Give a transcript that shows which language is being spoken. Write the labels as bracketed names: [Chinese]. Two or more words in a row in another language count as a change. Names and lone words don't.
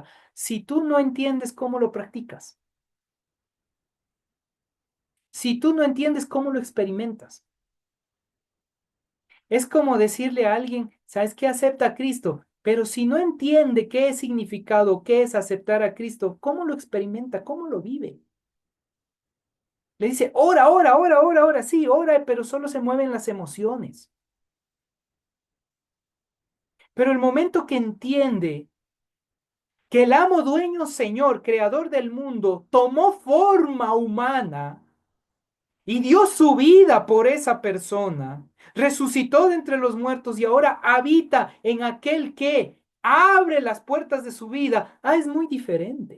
[Spanish] Si tú no entiendes cómo lo practicas, si tú no entiendes cómo lo experimentas, es como decirle a alguien, ¿sabes qué? Acepta a Cristo, pero si no entiende qué es significado, qué es aceptar a Cristo, ¿cómo lo experimenta? ¿Cómo lo vive? Le dice, ora, ora, ora, ora, ora, sí, ora, pero solo se mueven las emociones. Pero el momento que entiende que el amo, dueño, señor, creador del mundo, tomó forma humana y dio su vida por esa persona, resucitó de entre los muertos y ahora habita en aquel que abre las puertas de su vida, es muy diferente.